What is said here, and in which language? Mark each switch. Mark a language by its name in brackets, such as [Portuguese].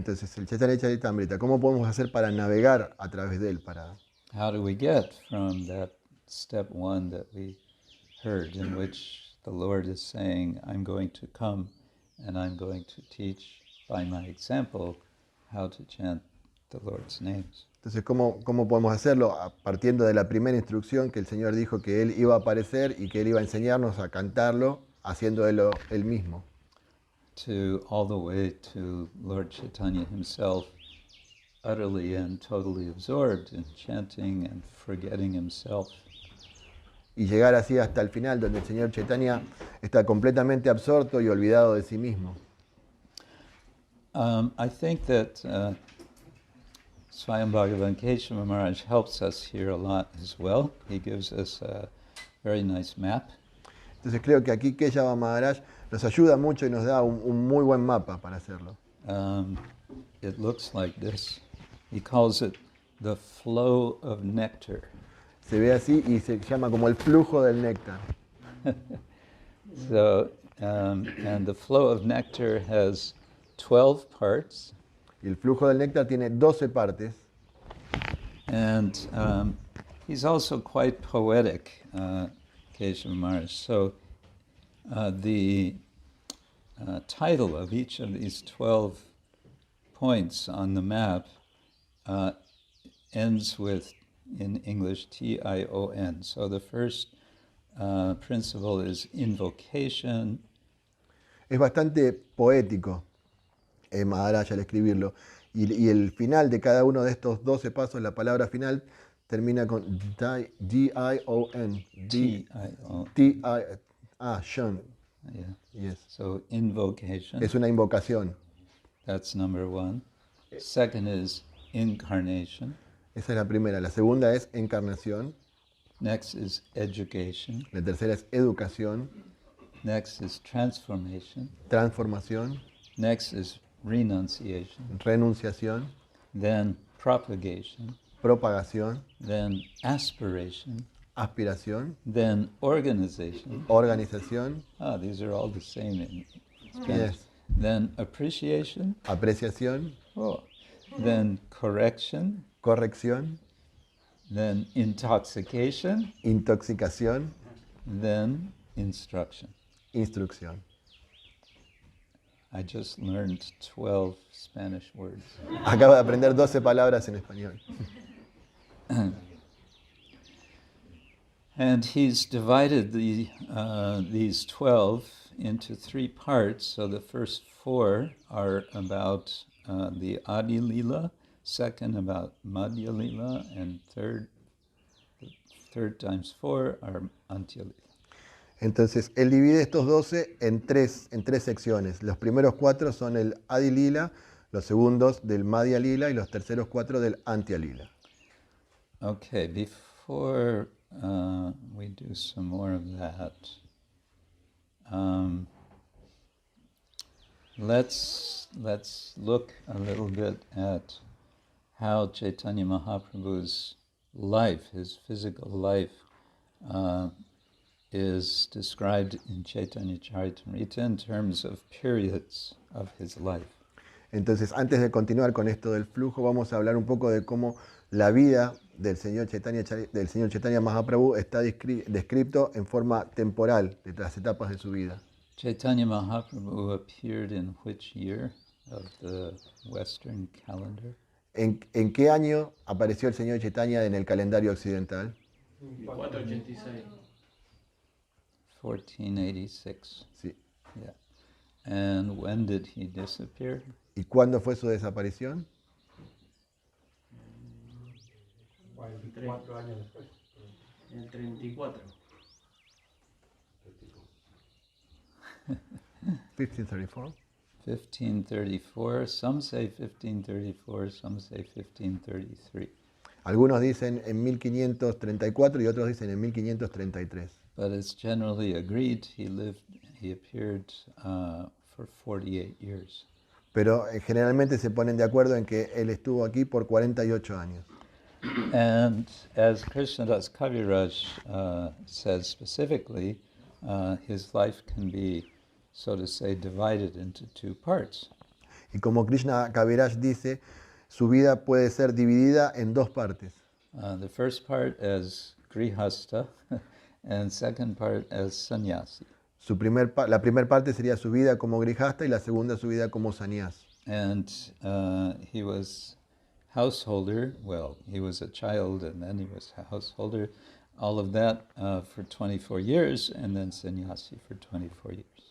[Spanish] Entonces, el Chaitanya Charitamrita, ¿cómo podemos hacer para navegar a través de él? [English] How do we get from that step one that we heard, in which the Lord is saying, I'm going to come and I'm going to teach by my example how to chant the Lord's names. [Spanish] Entonces, ¿cómo podemos hacerlo? Partiendo de la primera instrucción que el Señor dijo que Él iba a aparecer y que Él iba a enseñarnos a cantarlo, haciéndolo Él mismo. [English] To all the way to Lord Chaitanya himself, utterly and totally absorbed in chanting and forgetting himself. [Spanish] Y llegar así hasta el final, donde el Señor Chaitanya está completamente absorto y olvidado de sí mismo. [English] I think that Swayam Bhagavan Kesava Maharaj helps us here a lot as well. He gives us a very nice map. [Spanish] Entonces creo que aquí Kesava Maharaj nos ayuda mucho y nos da un muy buen mapa para hacerlo. [English] It looks like this. He calls it the flow of nectar. [Spanish] Se ve así y se llama como el flujo del néctar. [English] So, and the flow of nectar has 12 parts. [Spanish] Y el flujo del néctar tiene 12 partes. [English] And he's also quite poetic, Kesava Maharaj. So the title of each of these 12 points on the map ends with, in English, T-I-O-N. So the first principle is invocation. [Spanish] Es bastante poético, Maharaj al escribirlo. Y el final de cada uno de estos 12 pasos, la palabra final, termina con D-I-O-N. [English] T-I-O-N. Shun. Yeah. Yes. So invocation. [Spanish] Es una invocación. [English] That's number one. Second is incarnation. [Spanish] Esa es la primera. La segunda es encarnación. [English] Next is education. [Spanish] La tercera es educación. [English] Next is transformation. [Spanish] Transformación. [English] Next is renunciation. [Spanish] Renunciación. [English] Then propagation. [Spanish] Propagación. [English] Then aspiration. [Spanish] Aspiración. [English] Then organization. [Spanish] Organización. [English] These are all the same in Spanish. Yes. Then appreciation. [Spanish] Apreciación. [English] Then correction. [Spanish] Corrección. [English] Then intoxication. [Spanish] Intoxicación. [English] Then instruction. [Spanish] Instrucción. [English] I just learned 12 Spanish words. [Spanish] Acabo de aprender 12 palabras en español. [English] And he's divided these 12 into 3 parts. So the first 4 are about the Adi Lila, second about Madhya Lila, and third times 4 are Antya Lila. [Spanish] Entonces, él divide estos 12 en tres secciones. Los primeros 4 son el Adi Lila, los segundos del Madhya Lila y los terceros 4 del Antya Lila. [English] Okay, before we do some more of that, let's look a little bit at how Chaitanya Mahaprabhu's life, his physical life, is described in Chaitanya Charitamrita in terms of periods of his life. [Spanish] Entonces, antes de continuar con esto del flujo, vamos a hablar un poco de cómo la vida del señor Chaitanya Mahaprabhu está descrito en forma temporal de las etapas de su vida. [English] Chaitanya Mahaprabhu appeared in which year of the Western calendar? [Spanish] ¿En qué año apareció el señor Chaitanya en el calendario occidental? [English] 486. 1486. [Spanish] Sí. [English] Yeah. And when did he disappear? [Spanish] ¿Y cuándo fue su desaparición? 4 años después. El 34. 1534. [English] 1534. Some say 1534, some say 1533. [Spanish] Algunos dicen en 1534 y otros dicen en 1533. [English] But it's generally agreed he appeared for 48 years. [Spanish] Pero generalmente se ponen de acuerdo en que él estuvo aquí por 48 años. [English] And as Krishna-ksetra says specifically, his life can be, so to say, divided into two parts. [Spanish] Y como Krishna Kaviraj dice, su vida puede ser dividida en dos partes. [English] The first part as grihasta and second part as sannyasi. [Spanish] La primera parte sería su vida como grihasta y la segunda su vida como sannyasi. [English] And he was householder, well, he was a child and then he was a householder, all of that for 24 years and then sannyasi for 24 years.